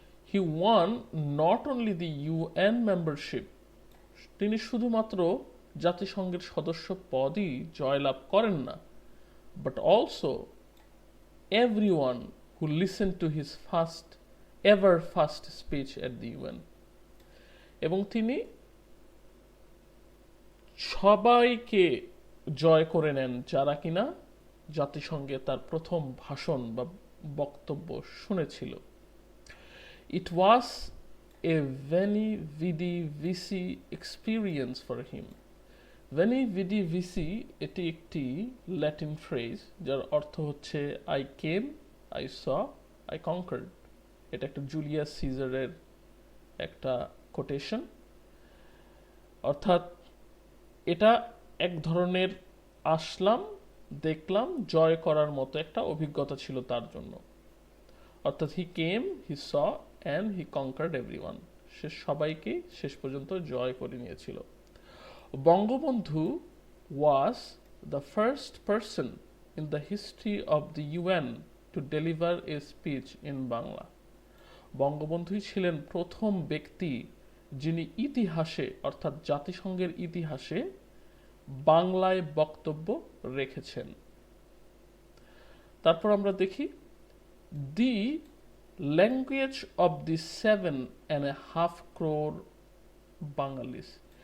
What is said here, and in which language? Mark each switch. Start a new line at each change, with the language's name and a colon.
English: he won not only the UN membership,
Bangla: তিনি শুধুমাত্র জাতিসংঘের সদস্য পদই জয়লাভ করেন না,
English: But also everyone who listened to his first speech at the UN.
Bangla: এবং তিনি সবাইকে জয় করে নেন যারা কিনা জাতিসংঘে তার প্রথম ভাষণ বা বক্তব্য শুনেছিল।
English: It was a veni vidi vici experience for him.
Bangla: ভেনি vidi vici এটি একটি ল্যাটিন ফ্রেজ যার অর্থ হচ্ছে
English: I came, I saw, I conquered.
Bangla: এটা একটা জুলিয়াস সিজারের একটা কোটেশন। অর্থাৎ এটা এক ধরনের আসলাম, দেখলাম, জয় করার মতো একটা অভিজ্ঞতা ছিল তার জন্য। অর্থাৎ
English: he came, he saw and he conquered everyone,
Bangla: সে সবাইকে শেষ পর্যন্ত জয় করে নিয়েছিল।
English: Bangabandhu was the first person in the history of the UN to deliver a speech in Bangla.
Bangla: বঙ্গবন্ধুই ছিলেন প্রথম ব্যক্তি যিনি ইতিহাসে অর্থাৎ জাতিসংঘের ইতিহাসে বাংলায় বক্তব্য রেখেছেন। তারপর আমরা দেখি
English: The language of the 7.5 crore Bangalis.